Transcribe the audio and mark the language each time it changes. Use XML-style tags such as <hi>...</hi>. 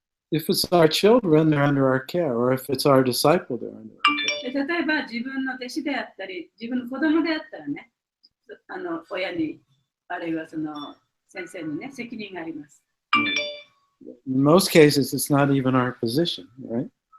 <en>If it's our children, they're under our care, or if it's our disciple, they're under our care.</en> <ja>例えば自分の弟子であったり、自分の子供であったらね、親に、あるいは先生にね、責任があります。</ja> <en>In most cases, it's not even our position, right?</en>